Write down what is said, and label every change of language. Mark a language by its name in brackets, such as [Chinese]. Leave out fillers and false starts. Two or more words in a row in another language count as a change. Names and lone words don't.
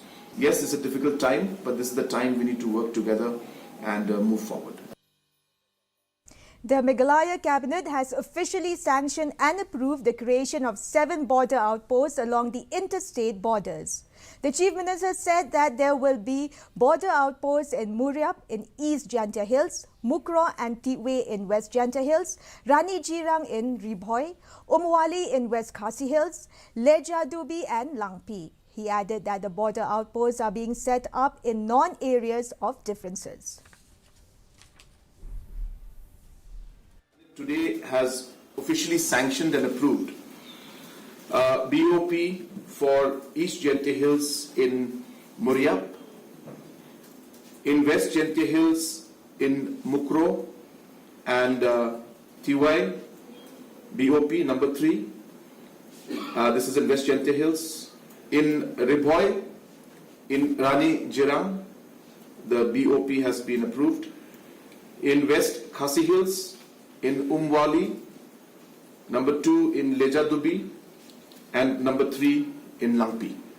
[English] Yes, it's a difficult time, but this is the time we need to work together and move forward. The Meghalaya Cabinet has officially sanctioned and approved the creation of 7 border outposts along the interstate borders. The Chief Minister said that there will be border outposts in Muriap in East Jantia Hills, Mukro and Titwe in West Jantia Hills, Rani Jirang in Ribhoi, Umwali in West Khasi Hills, Lejadubi and Langpi. He added that the border outposts are being set up in non-areas of differences. Today has officially sanctioned and approved BOP for East Jantia Hills in Muriap, in West Jantia Hills in Mukro and Tiwai, BOP number 3. This is in West Jantia Hills. In Ribhoi, in Rani Jirang, the BOP has been approved. In West Khasi Hills, in Umwali, number 2 in Lejadubi, and number 3 in Langpi.